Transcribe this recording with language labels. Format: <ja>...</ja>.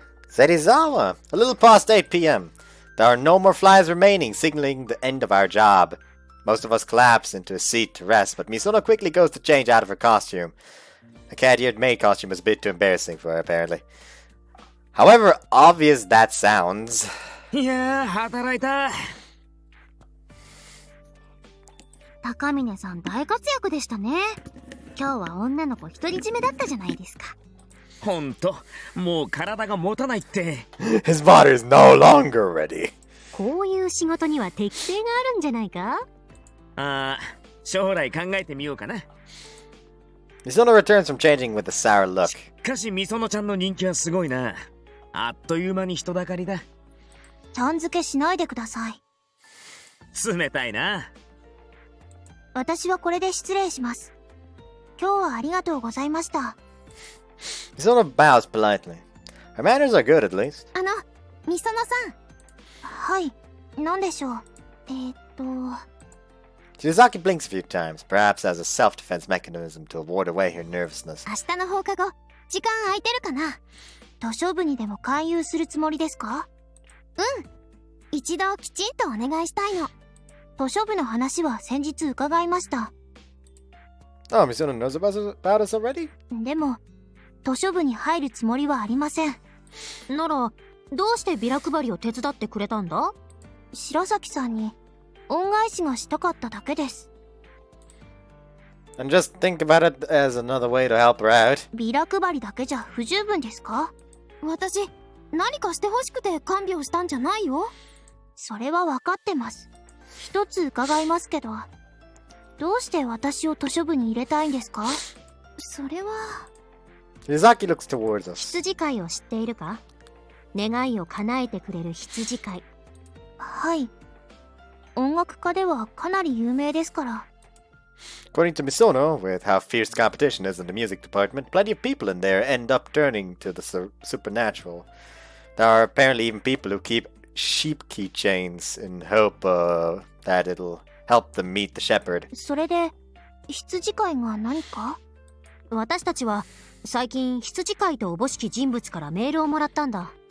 <en>Serizawa, a little past 8 p.m. There are no more flies remaining, signaling the end of our job. Most of us collapse into a seat to rest, but Misono quickly goes to change out of her costume. A cat-eared maid costume is a bit too embarrassing for her, apparently. However obvious that sounds...</en> <ja>いやー、働いた。高峰さん大活躍でしたね。今日は女の子独り占めだったじゃないですか。ほんと、もう体が持たないって。</ja> <en>His body is no longer ready.</en> <ja>こういう仕事には適性があるんじゃないか？将来考えてみようかな。</ja> <en>Misono returns from changing with a sour look.</en> <ja>しかしみそのちゃんの人気はすごいな。あっという間に人だかりだ。ちゃん付けしないでください。冷たいな。私はこれで失礼します。今日はありがとうございました。</ja> <en>Misono bows politely. Her manners are good, at least.</en> <ja>みそのさん。はい、何でしょう。</ja> <en>Shizaki blinks a few times, perhaps as a self-defense mechanism to ward away her nervousness.</en> <ja>明日の放課後、時間空いてるかな？図書部にでも勧誘するつもりですか？うん。一度きちんとお願いしたいの。図書部の話は先日伺いました。</ja> <en>Oh, Misono knows about us already?</en> <ja>でも、図書部に入るつもりはありません。なら、どうしてビラ配りを手伝ってくれたんだ？白崎さんに恩返しがしたかっただけです。</ja> <en>And just think about it as another way to help her out.</en> <ja>ビラ配りだけじゃ不十分ですか？私、何かしてほしくて看病したんじゃないよ。それは分かってます。一つ伺いますけど、どうして私を図書部に入れたいんですか？それは...</ja> <en>Shizaki looks towards us.</en> <ja>羊飼いを知っているか？願いを叶えてくれる羊飼い。はい。音楽家ではかなり有名ですから。</ja> <en>According to Misono, with how fierce competition is in the music department, plenty of people in there end up turning to the supernatural. There are apparently even people who keep sheep keychains in hope that it'll help them meet the shepherd.</en> <ja>それで、羊飼いが何か？私たちは最近羊飼いとおぼしき人物からメールをもらったんだ。</ja>